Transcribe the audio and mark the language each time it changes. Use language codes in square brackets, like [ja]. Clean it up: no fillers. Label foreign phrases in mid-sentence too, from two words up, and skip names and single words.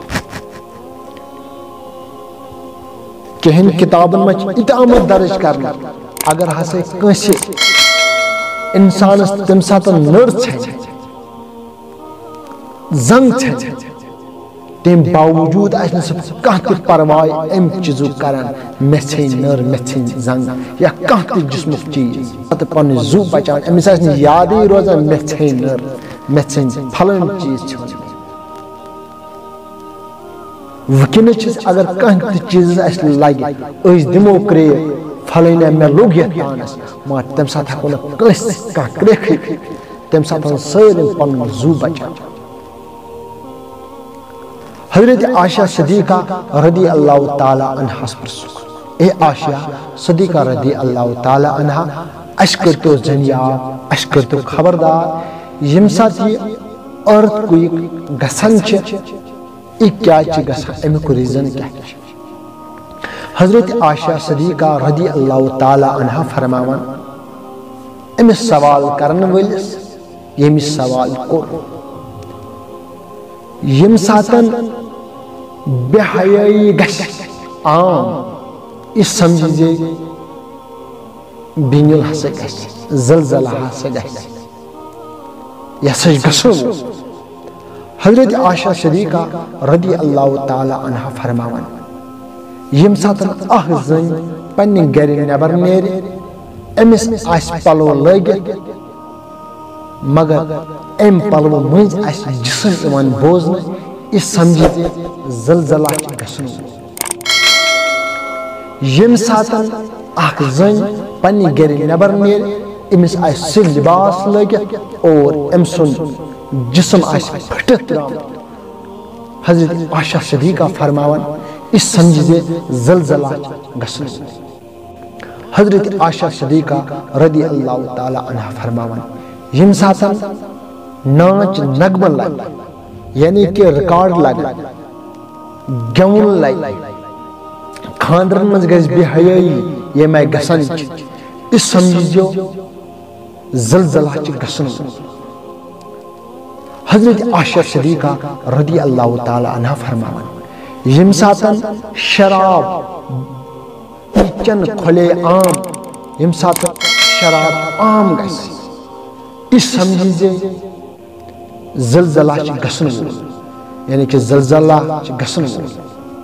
[ks] کینٛہن کتابن منٛز چھِ یہِ تہِ آمُت درج کرنہٕ اگر ہسا کٲنٛسہِ انسانس تمہِ ساتہٕ نٔر ژھٮ۪نہِ زنگ ژھٮ۪نہِ تمہِ باوجوٗد آسہِ نہٕ سُہ کانٛہہ تہِ پرواے امہِ چیٖزُک کران مےٚ ژھٮ۪نہِ نٔر مےٚ ژھٮ۪نہِ زنگ یا کانٛہہ تہِ جسمُک چیٖز پتہٕ پنُن زُو بچان أمِس آسہِ نہٕ یادٕے روزان مےٚ ژھٮ۪نہِ نٔر مےٚ ژھٮ۪نہِ پھلٲنۍ چیٖز ژھیوٚن وٕنکیٚنس چھِ اگر کانٛہہ تہِ چیٖزس اسہِ لگہِ أسۍ دِمو کرٛیک پھلٲنۍ مےٚ لوٚگ یتھ پانس مگر تمہِ ساتہٕ ہٮ۪کو نہٕ کٲنٛسہِ کانٛہہ کرٛیکھٕے تمہِ ساتہٕ سٲلِم پنُن زُو بچان۔ حضرت عائشہ صدیقہ [ar] رضی اللہ تعالی عنہس [ks] پرژھُکھ اے عائشہ صدیقہ [ar] رضی اللہ تعالی عنہ [ks] اسہِ کٔرۍتو زٔنیاب اسہِ کٔرۍتو خبردار ییٚمہِ ساتہٕ یہِ ارتھکویک گژھان چھِ یہِ کیٛازِ چھِ گژھان امیُک ریٖزن کیٛاہ چھُ؟ حضرت عائشہ صدیقہ [ar] رضی اللہ تعالی عنہ [ks] فرماوان أمِس سوال کرن وٲلِس ییٚمِس سوال کوٚر ییٚمہِ ساتن بے حیٲیی گژھِ عام یہِ سمجھِ زِ بِنیُل ہسا گژھِ زلزلہ ہسا گژھِ یہِ ہسا چھُ گژھُن۔ حضرت عائشہ صدیقہ [ar] رضی اللہ تعالی عنہ [ks] فرماوان ییٚمہِ ساتن اکھ زٔنۍ پننہِ گرِ نٮ۪بر نیرِ أمِس آسہِ پلو لٲگِتھ مگر امہِ پلوٕ مٔنٛزۍ آسہِ جسم یِوان بوزنہٕ یہِ سمجھِ زِ زلزلہ چھُ گژھُن۔ ییٚمہِ ساتن اکھ زٔنۍ پننہِ گرِ نٮ۪بر نیرِ أمِس آسہِ سُہ لباس لٲگِتھ اور أمۍ سُنٛد جسم آسہِ پھٔٹِتھ درٛامُت حضرت عائشہ صدیقہ فرماوان یہِ سمجھِ زِ زلزلہ چھُ گژھُن۔ حضرت عائشہ صدیقہ [ar] رضی اللہ تعالی عنہ [ks] فرماوان ییٚمہِ ساتن ناچ نغمہٕ لگہِ [ur] یعنی کہ [ks] ریکارڈ لگہِ گٮ۪وُن لگہِ خاندرن منٛز گژھِ بے حیٲیی ییٚمہِ آیہِ گژھان چھِ یہِ سمجھزیو زلزلہ چھُ گژھُن۔ حضرت عائشہ صدیقہ [ar] رضی اللہ تعالی عنہ [ks] فرماوان ییٚمہِ ساتن شراب چٮ۪ن کھۄلے عام ییٚمہِ ساتہٕ شراب عام گژھِ یہِ سمجھِ زِ زلزلہ چھُ گژھُن وول [ur] یعنی کہ [ks] زلزلہ چھُ گژھُن وول۔